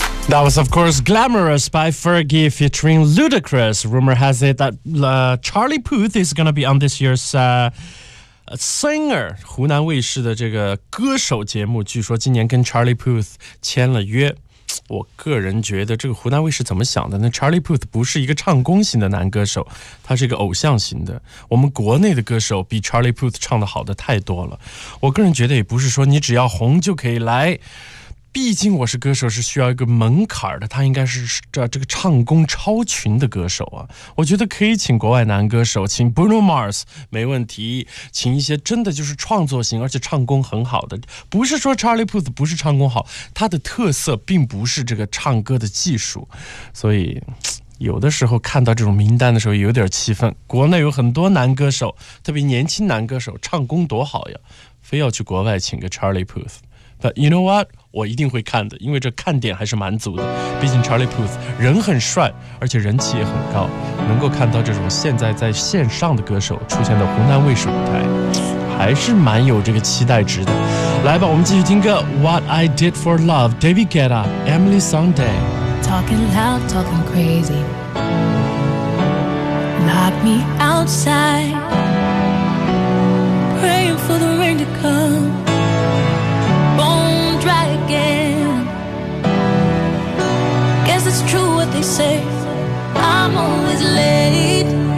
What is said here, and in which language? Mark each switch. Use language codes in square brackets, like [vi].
[en] That was, of course, Glamorous by Fergie featuring Ludacris. Rumor has it that Charlie Puth is going to be on this year's Singer, [zh] 湖南卫视的这个歌手节目，据说今年跟 Charlie Puth 签了约。我个人觉得这个湖南卫视怎么想的呢？Charlie Puth 不是一个唱功型的男歌手，他是一个偶像型的。我们国内的歌手比 Charlie Puth 唱的好的太多了。我个人觉得也不是说你只要红就可以来，毕竟我是歌手是需要一个门槛的，他应该是这个唱功超群的歌手啊。我觉得可以请国外男歌手，请 Bruno Mars 没问题，请一些真的就是创作型而且唱功很好的。不是说 Charlie Puth 不是唱功好，他的特色并不是这个唱歌的技术。所以有的时候看到这种名单的时候有点气愤，国内有很多男歌手，特别年轻男歌手唱功多好呀，非要去国外请个 Charlie Puth。 [en] But you know what? [zh] 我一定会看的，因为这看点还是蛮足的。毕竟 Charlie Puth 人很帅，而且人气也很高，能够看到这种现在在线上的歌手出现在湖南卫视舞台，还是蛮有这个期待值的。来吧，我们继续听歌 What I Did For Love David Guetta Emily Sunday. [en] Talking loud, talking crazy. Lock me outside, praying for the rain to comeIt's true what they say, I'm always late.